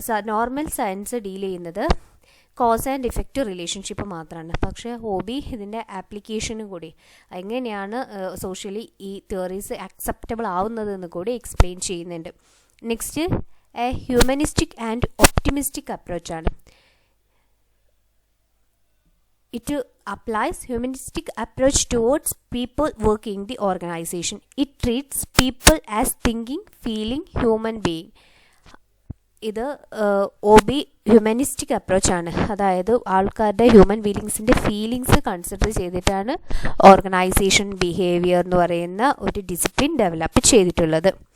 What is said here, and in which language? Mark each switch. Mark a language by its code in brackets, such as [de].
[ml] Normal science deal ചെയ്യുന്നത് cause and effect relationship മാത്രമാണ്. പക്ഷേ OB ഇതിൻ്റെ ആപ്ലിക്കേഷനും കൂടി എങ്ങനെയാണ് സോഷ്യലി ഈ തിയറീസ് അക്സെപ്റ്റബിൾ ആവുന്നതെന്ന് കൂടി എക്സ്പ്ലെയിൻ ചെയ്യുന്നുണ്ട്. [en] Next, a humanistic and optimistic അപ്രോച്ചാണ്. It applies humanistic approach towards people working in the organization. It treats people as thinking, feeling human being. [ml] ഇത് OB ഹ്യൂമനിസ്റ്റിക് അപ്രോച്ചാണ്. അതായത് ആൾക്കാരുടെ ഹ്യൂമൻ ഫീലിങ്സ് കൺസിഡർ ചെയ്തിട്ടാണ് organisation behaviour എന്ന് പറയുന്ന ഒരു discipline develop ചെയ്തിട്ടുള്ളത്.